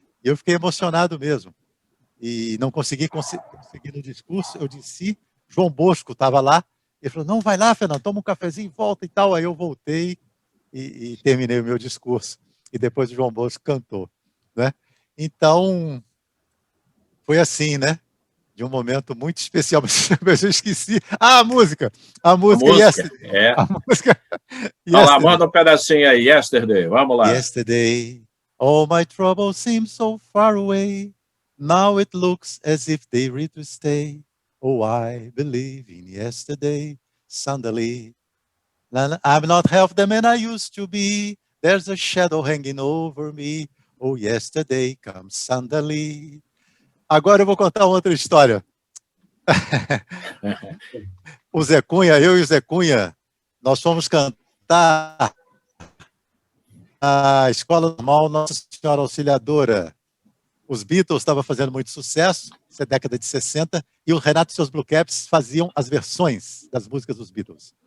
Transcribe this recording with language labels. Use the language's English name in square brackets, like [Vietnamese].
[Portuguese] E eu fiquei emocionado mesmo. E não consegui no discurso, eu disse, João Bosco estava lá, ele falou, não, vai lá, Fernando, toma um cafezinho, volta e tal. Aí eu voltei e terminei o meu discurso. E depois o João Bosco cantou, né? Então, foi assim, né? De um momento muito especial, mas eu esqueci. A música! A música Yesterday. A música. Olha lá, manda um pedacinho aí, Yesterday, vamos lá. [English] Yesterday, all my troubles seem so far away. Now it looks as if they read to stay. Oh, I believe in yesterday, suddenly. I'm not half the man I used to be. There's a shadow hanging over me. Oh, yesterday comes suddenly. [Portuguese] Agora eu vou contar outra história. O Zé Cunha, eu e o Zé Cunha, nós fomos cantar na Escola Normal Nossa Senhora Auxiliadora. Os Beatles estavam fazendo muito sucesso, essa é a década de 60, e o Renato e seus Blue Caps faziam as versões das músicas dos Beatles.